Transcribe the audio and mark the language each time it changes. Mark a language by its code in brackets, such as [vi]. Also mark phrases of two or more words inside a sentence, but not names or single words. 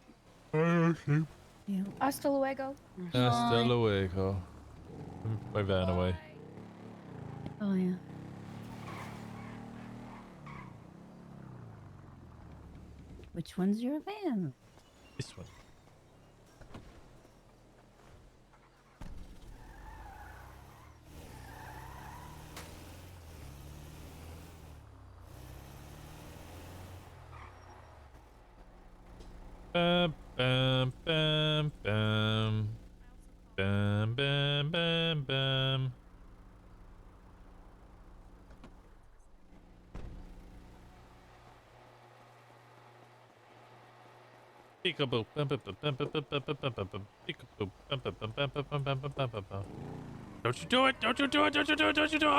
[en] Sleep. Yeah. [es] Hasta luego. Hasta luego. [en] Let me put my van away. Oh yeah. Which one's your van? This one. Bam, bam, bam, bam. Bam, bam, bam, bam. Peekaboo. Bam, bam, bam, bam, bam, bam, bam, bam, bam, bam, bam. Peekaboo. Bam, bam, bam, bam, bam, bam, bam, bam, bam, bam, bam. Don't you do it! Don't you do it! Don't you do it! Don't you do it!